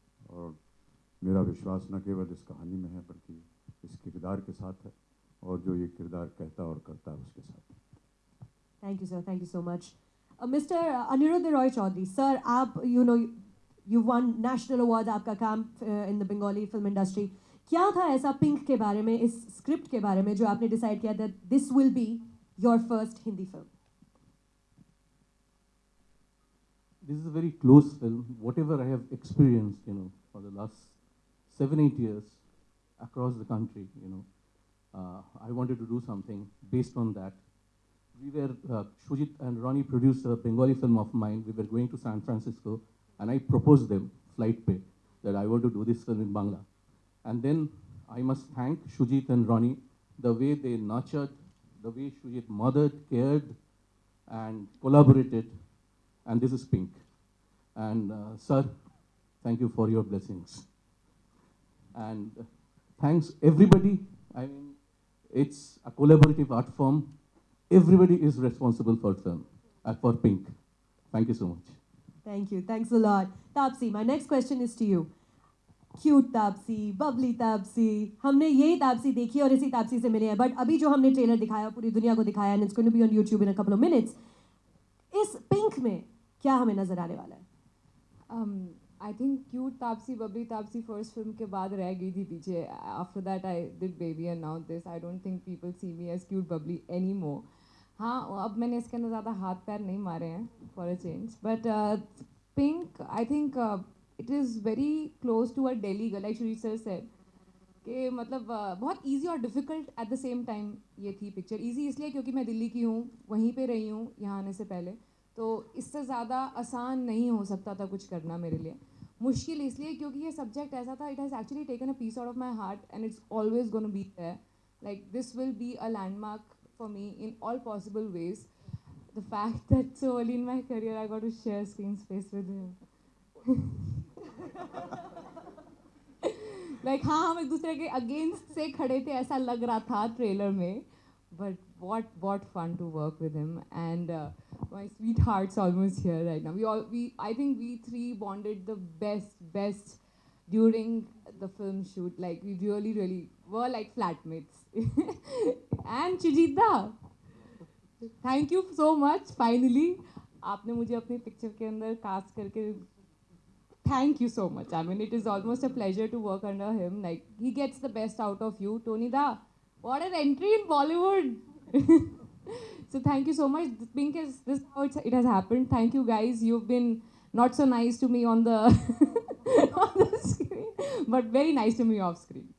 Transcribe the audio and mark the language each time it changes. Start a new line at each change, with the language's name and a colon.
Hindi: और मेरा विश्वास न केवल इस कहानी में है बल्कि इस किरदार के साथ है और जो ये किरदार कहता और करता है उसके साथ.
English: Thank you, sir. Thank you so much. Mr. Aniruddha Roy Chaudhary, sir,
Hindi: आप
English: you won national awards,
Hindi: आपका काम
English: in the Bengali film industry.
Hindi: क्या था ऐसा पिंक के बारे में, इस स्क्रिप्ट के बारे में जो आपने डिसाइड किया
English: that this will be your first Hindi film? This is a very close film. Whatever I have experienced, for the last 7-8 years across the country, I wanted to do something based on that. We were, Shujit and Ronnie produced a Bengali film of mine. We were going to San Francisco, and I proposed them, flight pay, that I want to do this film in Bangla. And then I must thank Shujit and Ronnie, the way they nurtured, the way Shujit mothered, cared, and collaborated. And this is Pink. And sir, thank you for your blessings. And thanks everybody. I mean, it's a collaborative art form. Everybody is responsible for film, for Pink. Thank you so much. Thank you. Thanks a lot. Taapsee, my next question is to you. Cute Taapsee, bubbly Taapsee.
Hindi: हमने यही तापसी देखी और इसी तापसी से मिले हैं.
English: But
Hindi: अभी जो हमने ट्रेलर दिखाया पूरी दुनिया को दिखाया,
English: and it's going to be on YouTube in a couple of minutes.
Hindi: इस पिंक में क्या हमें नजर आने वाला है?
English: I think cute Taapsee, bubbly Taapsee first film
Hindi: के बाद रह गई थी पीछे.
English: After that I did Baby and now this. I don't think people see me as cute bubbly anymore.
Hindi: हाँ, अब मैंने इसके अंदर ज़्यादा हाथ पैर नहीं मारे हैं
English: for a change. But Pink, I think it is very close to a Delhi girl, like Shri sir said.
Hindi: कि मतलब बहुत
English: easy
Hindi: और
English: difficult at the same time
Hindi: ये थी
English: picture.
Hindi: Easy इसलिए क्योंकि मैं दिल्ली की हूँ, वहीं पे रही हूँ यहाँ आने से पहले. तो इससे ज़्यादा आसान नहीं हो सकता था कुछ करना मेरे लिए. मुश्किल इसलिए क्योंकि ये सब्जेक्ट ऐसा था,
English: it has actually taken a piece out of my heart and it's always going to be there. Like this will be a landmark for me in all possible ways. The fact that so early in my career I got to share screen space with him.
Hindi: Like हाँ, हम एक दूसरे के against से खड़े थे ऐसा लग रहा था ट्रेलर में.
English: But what fun to work with him, and my sweetheart's almost here right now. I think we three bonded the best during the film shoot. Like we really were like flatmates. And Chujita, thank you so much. Finally,
Hindi: आपने मुझे अपनी picture के अंदर cast करके
English: thank you so much. I mean, it is almost a pleasure to work under him. Like, he gets the best out of you. Tony Da, what an entry in Bollywood. So thank you so much. Pink is this is how it has happened. Thank you guys. You've been not so nice to me on the on the screen, but very nice to me off screen.